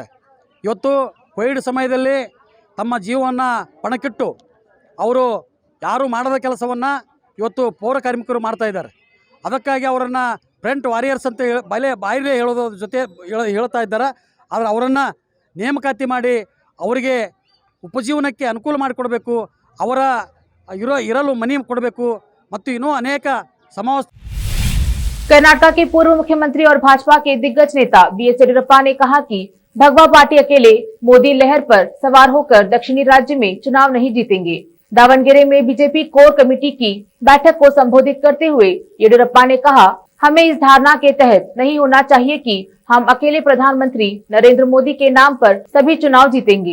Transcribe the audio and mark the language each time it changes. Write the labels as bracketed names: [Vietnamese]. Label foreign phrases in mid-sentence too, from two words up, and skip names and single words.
[Kannada] ಇವತ್ತು ಕೋವಿಡ್ ಸಮಯದಲ್ಲಿ ತಮ್ಮ ಜೀವವನ್ನು ಪಣಕ್ಕಿಟ್ಟು ಅವರು ಯಾರು ಮಾಡದ ಕೆಲಸವನ್ನು ಇವತ್ತು ಪೌರ ಕಾರ್ಮಿಕರು ಮಾಡ್ತಾ ಇದ್ದಾರೆ। ಅದಕ್ಕಾಗಿ ಅವರನ್ನು [English] front warriors [Kannada] ಅಂತ ಬಾಯಿಲೆ ಹೇಳೋದ್ರ ಜೊತೆ ಹೇಳ್ತಾ ಇದ್ದಾರೆ। ಆದರೆ ಅವರನ್ನು ನೇಮಕಾತಿ ಮಾಡಿ ಅವರಿಗೆ ಉಪಜೀವನಕ್ಕೆ ಅನುಕೂಲ ಮಾಡಿಕೊಡಬೇಕು, ಅವರ ಇರಲು ಮನೆ ಕೊಡಬೇಕು ಮತ್ತು ಇನ್ನೂ ಅನೇಕ समावेश। [Hindi] कर्नाटक के पूर्व मुख्यमंत्री और भाजपा के दिग्गज नेता BS येडियुरप्पा ने कहा कि भगवा पार्टी अकेले मोदी लहर पर सवार होकर दक्षिणी राज्य में चुनाव नहीं जीतेंगे। दावणगेरे में बीजेपी कोर कमेटी की बैठक को संबोधित करते हुए येडियुरप्पा ने कहा, हमें इस धारणा के तहत नहीं होना चाहिए कि हम अकेले प्रधानमंत्री नरेंद्र मोदी के नाम पर सभी चुनाव जीतेंगे।